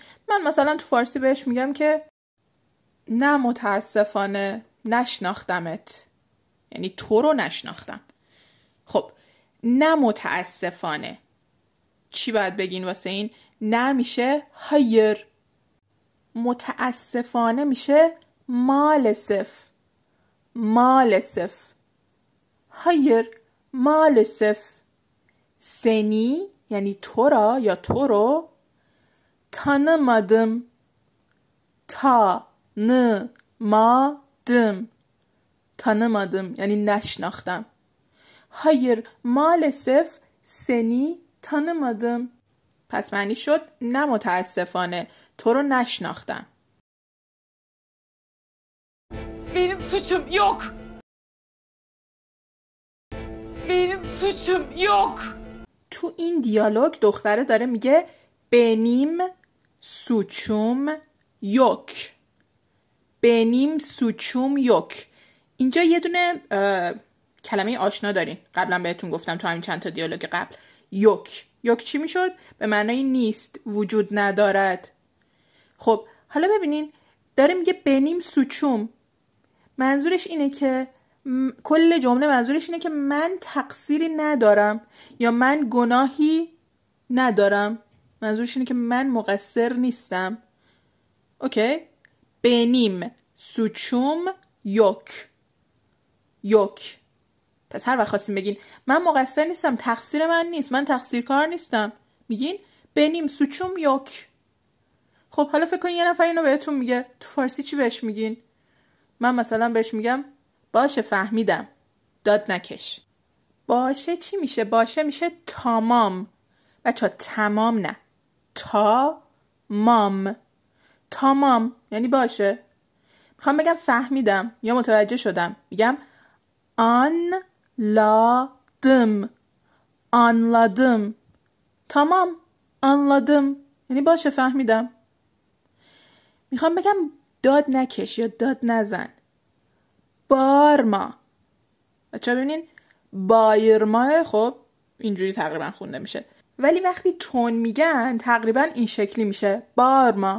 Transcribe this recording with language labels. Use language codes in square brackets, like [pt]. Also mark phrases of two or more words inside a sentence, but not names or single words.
[fa] من مثلا تو فارسی بهش میگم که نه متاسفانه نشناختمت، یعنی تو رو نشناختم. خب نه متاسفانه چی باید بگین واسه این؟ نه میشه hayır. متاسفانه میشه [tr] maalesef. maalesef. hayır maalesef. [fa] seni یعنی تو را یا تو رو tanımadım. [tr] tanımadım. [fa] tanımadım یعنی نشناختم. [tr] hayır maalesef seni tanımadım. [fa] پس معنی شد نه متاسفانه تو رو نشناختم. [tr] Benim suçum yok. Benim suçum yok. [fa] تو این دیالوگ دختره داره میگه [tr] benim suçum yok. benim suçum yok. [fa] اینجا یه دونه کلمه آشنا دارین، قبلا بهتون گفتم تو همین چند تا دیالوگ قبل. [tr] yok. yok چی میشد؟ [fa] به معنای نیست، وجود ندارد. خب حالا ببینین داره میگه [tr] benim suçum. [fa] منظورش اینه که کل جمله منظورش اینه که من تقصیری ندارم یا من گناهی ندارم. منظورش اینه که من مقصر نیستم. [tr] اوکی؟ benim suçum yok. yok. [fa] پس هر وقت خواستیم بگین من مقصر نیستم، تقصیر من نیست، من تقصیرکار نیستم، میگین [tr] benim suçum yok. [fa] خب حالا فکر کن یه نفر اینو بهتون میگه، تو فارسی چی بهش میگین؟ من مثلا بهش میگم باشه فهمیدم، داد نکش. باشه چی میشه؟ باشه میشه تمام. بچه تمام نه، تمام. تمام یعنی باشه. میخوام بگم فهمیدم یا متوجه شدم، میگم anladım. anladım. [tr] tamam anladım [fa] یعنی باشه فهمیدم. میخوام بگم داد نکش یا داد نزن. بارما. بچه ببینین بایرما خب اینجوری تقریبا خونده میشه، ولی وقتی تون میگن تقریبا این شکلی میشه بارما.